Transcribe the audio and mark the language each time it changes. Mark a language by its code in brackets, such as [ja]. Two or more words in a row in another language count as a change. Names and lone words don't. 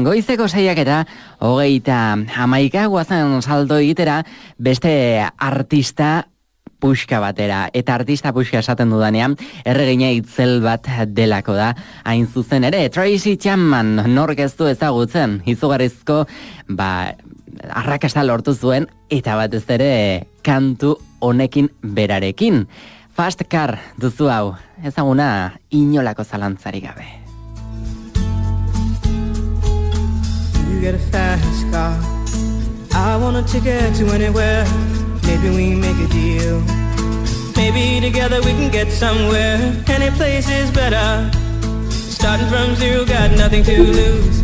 [eu] Goizeko 6:21 guazen salto egitera beste artista puxka batera, eta artista puxka esaten dudanean, erregina itzel bat delako da, hain zuzen ere, Tracy Chapman, nork ez du ezagutzen, izugarrizko, arrakasta lortu zuen, eta batez ere, kantu honekin berarekin. Fast Car duzu hau, ezaguna inolako zalantzarik gabe. [en] You get a fast car, I want a ticket to anywhere. Maybe we make a deal. Maybe together we can get somewhere. Any place is better. Starting from zero, got nothing to lose.